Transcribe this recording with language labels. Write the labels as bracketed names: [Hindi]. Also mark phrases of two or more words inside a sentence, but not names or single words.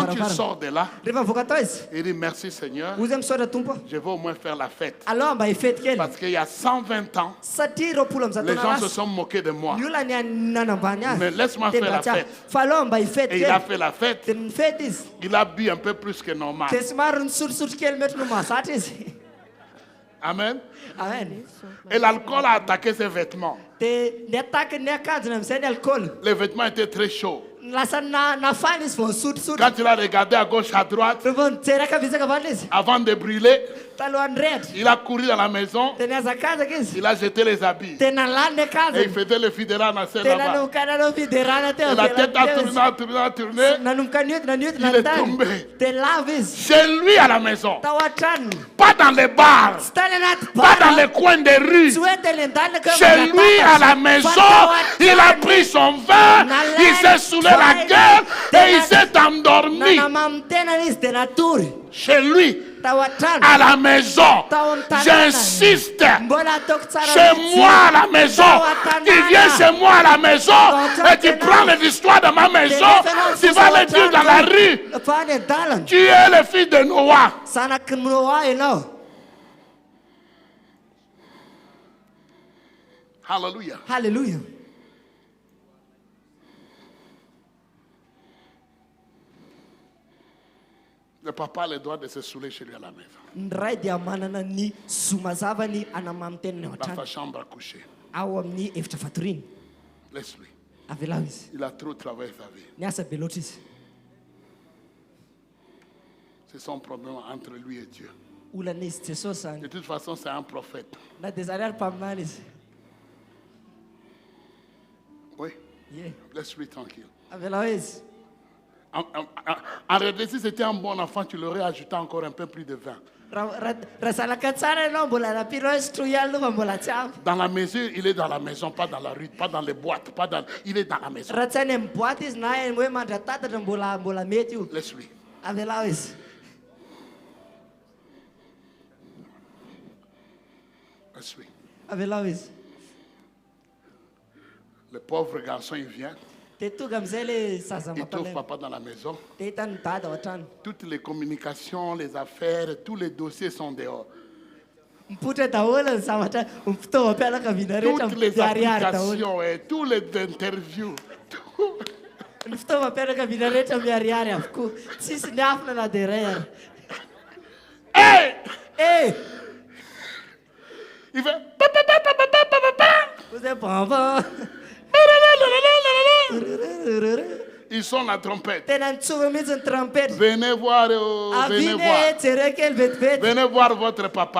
[French] Quand tu [Malagasy] varavarana [French] sors de là, [Malagasy] rehefa mivoaka tao izy [French] il dit merci Seigneur, [Malagasy] ozy misaotra tompo [French] je vais au moins faire la fête. [Malagasy] aloha mba hifety kely [French] Parce qu'il y a 120 ans, [Malagasy] satria roapolo am'zato [French] les [Malagasy] taona [French] gens se [Malagasy] lasa [French] sont moqués de moi. [Malagasy] ny olona nanambany azy [French] Mais laisse-moi [Malagasy] Dia [French] faire la [Malagasy] mba tsy [French] fête. [Malagasy] fa aloha mba hifety [French] Et il a [Malagasy] kely [French] fait la fête. [Malagasy] dia nifety izy [French] Il a bu un peu plus que normal. [Malagasy] dia somary nisotrosotro kely mety no mahazatra izy [French] Amen. [Malagasy] amen [French] Et l'alcool a attaqué ses vêtements. [Malagasy] dia niataky ny akanjony am'izay ny alcool [French] Les vêtements étaient très chauds. [Malagasy] lasa nafana izy vao nisotrosotro [French] Quand il a regardé à gauche, à droite, [Malagasy] rehefa nijery akavitsaka avana izy [French] avant de brûler, [Malagasy] talohan'ny rehatra [French] il a couru dans la maison, [Malagasy] dia niazakazaka izy [French] il a jeté les habits. [Malagasy] dia nalany ny [French] Et il [Malagasy] akanjony [French] faisait le fidèle en assez [Malagasy] dia [French] là-bas. [Malagasy] nanomboka nanao fiderana teo [French] Et la tête a [Malagasy] avelany [French] tourné, a tourné, a tourné. [Malagasy] nanomboka niodina [French] Il [Malagasy] niodina [French] est [Malagasy] ny tany [French] tombé. [Malagasy] dia lava izy [French] Chez lui à la maison. [Malagasy] tao an-tranony [French] Pas dans les bars. [Malagasy] tsy tany anaty [French] Pas dans [Malagasy] bara [French] les coins des rues. [Malagasy] tsy hoe telendanina [French] Chez lui à la maison, il a pris son vin, il s'est saoulé la gueule et il s'est endormi. [Malagasy] nanamamy tenany izy dia natory [French] Chez lui [Malagasy] tao an-trano [French] à la maison. J'insiste. [Malagasy] mbola ataoko tsara [French] Chez [Malagasy] mihitsy. [French] moi à la maison. Tu viens chez moi à la maison et tu prends les histoires de ma maison. Tu vas les dire dans la rue. [Malagasy] fa any an-dalana [French] Tu es le fils de Noah. [Malagasy] zanaky noa ianao [French] Alléluia. [Malagasy] halleluja [French] Le papa a le droit de se saouler chez lui à la maison. [Malagasy] ny ray dia manana ny zomazavany anamamy tenany ao [French] Dans [Malagasy] an-trano [French] sa chambre à coucher. [Malagasy] ao amin'ny efitra fatoriny [French] Laisse-lui. [Malagasy] avelao izy [French] Il a trop travaillé sa vie. [Malagasy] ny asa be loatra izy [French] C'est son problème entre lui et Dieu. [Malagasy] olana izy jesosy zany [French] De toute façon, c'est un prophète. [Malagasy] na dia zany ary mpaminany izy [French] Oui. [Malagasy] ye [French] Laisse-lui tranquille. [Malagasy] avelao izy [French] En réalité, si c'était un bon enfant, tu l'aurais ajouté encore un peu plus de vin. [Malagasy] raha zanaka tsara ianao mbola napiro hoe sotro ialina fa mbola tsy ampy [French] Dans la mesure, il est dans la maison, pas dans la rue, pas dans les boîtes, pas dans... Il est dans la maison. [Malagasy] raha tsy any amin'ny boaty izy na hoe mandra-tatatra mbola mety io [French] Laisse-lui. [Malagasy] avelao izy [French] Laisse-lui. [Malagasy] avelao izy [French] Le pauvre garçon, il vient, [Malagasy] dia tonga am'izay le zaza [French] il trouve [Malagasy] mampalaina [French] papa dans la maison. [Malagasy] dia hitany dada ao an-trano [French] Toutes les communications, les affaires, tous les dossiers sont dehors. [Malagasy] mipotra daholo ny zavatra ny fitaovam-pianakaviana rehetra [French] Toutes les [Malagasy] miariary daholo [French] applications et tous les interviews. [Malagasy] ny fitaovam-pianakaviana rehetra miariary avokoa tsisy ny afina na dia ray ary Hey! e [French] Il fait... papa, papa, papa, papa, papa. [Malagasy] ozay bamba [French] Ils sont la trompette. [Malagasy] tena nitsova mihitsy ny trampety [French] Venez voir, oh, venez [Malagasy] aviny [French] voir. [Malagasy] jereo kely vetivety [French] Venez voir votre papa